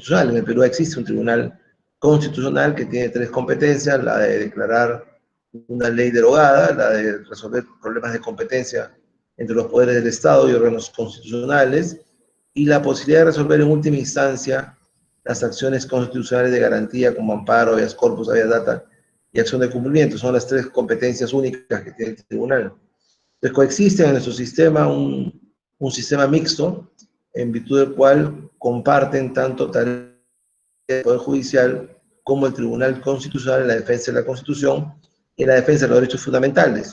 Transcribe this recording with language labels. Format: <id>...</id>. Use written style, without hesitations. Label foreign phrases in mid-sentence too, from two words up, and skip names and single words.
<es>En el Perú existe un tribunal constitucional que tiene tres competencias: la de declarar una ley derogada, la de resolver problemas de competencia entre los poderes del Estado y órganos constitucionales, y la posibilidad de resolver en última instancia las acciones constitucionales de garantía, como amparo, habeas corpus, habeas data y acción de cumplimiento. Son las tres competencias únicas que tiene el tribunal. Entonces coexiste en nuestro sistema un sistema mixto, en virtud del cual comparten tanto tareas del Poder Judicial como el Tribunal Constitucional en la defensa de la Constitución y en la defensa de los derechos fundamentales.</es>